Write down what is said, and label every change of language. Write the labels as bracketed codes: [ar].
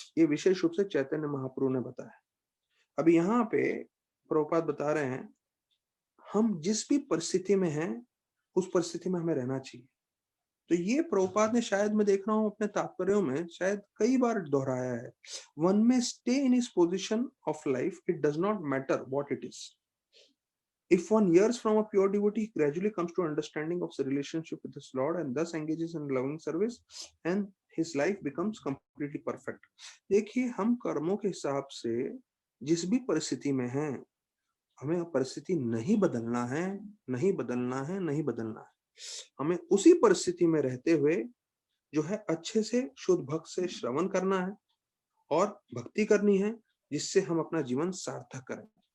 [hi] ये विशेष रूप से चैतन्य महाप्रभु ने बताया। अभी यहाँ पे प्रभुपाद बता रहे हैं हम जिस भी परिस्थिति में हैं उस परिस्थिति में हमें रहना चाहिए। तो ये प्रभुपाद ने, शायद मैं देख रहा हूँ अपने तात्पर्यों में शायद कई बार दोहराया है। [en] One may stay in his position of life, it does not matter what it is. If one hears from a pure devotee, he gradually comes to understanding of the relationship with his Lord and thus engages in loving service, and his life becomes completely perfect. [hi] देखिए हम कर्मों के हिसाब से जिस भी परिस्थिति में हैं, हमें परिस्थिति नहीं बदलना है, नहीं बदलना है, नहीं बदलना है। हमें उसी परिस्थिति में रहते हुए जो है अच्छे से शुद्ध भक्त से श्रवण करना है और भक्ति करनी है, जिससे हम अपना जीवन सार्थक करें।